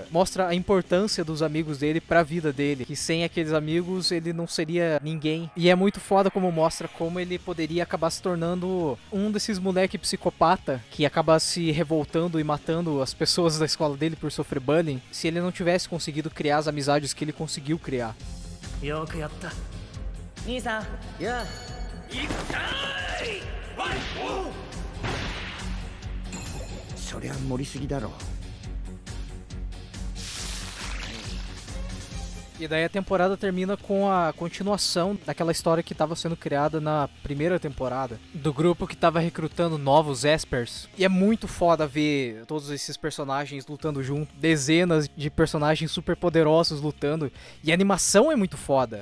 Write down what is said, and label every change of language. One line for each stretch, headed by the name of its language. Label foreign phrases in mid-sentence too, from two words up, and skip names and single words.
Portuguese: Mostra a importância dos amigos dele pra vida dele, que sem aqueles amigos ele não seria ninguém. E é muito foda como mostra como ele poderia acabar se tornando um desses moleque psicopata que acaba se revoltando e matando as pessoas da escola dele por sofrer bullying, se ele não tivesse conseguido criar as amizades que ele conseguiu criar.
Japanese: よくやった兄さん。やあいったいわいおうそりゃ盛りすぎだろ。
Portuguese: E daí a temporada termina com a continuação daquela história que estava sendo criada na primeira temporada, do grupo que estava recrutando novos Espers. E é muito foda ver todos esses personagens lutando junto, dezenas de personagens super poderosos lutando, e a animação é muito foda.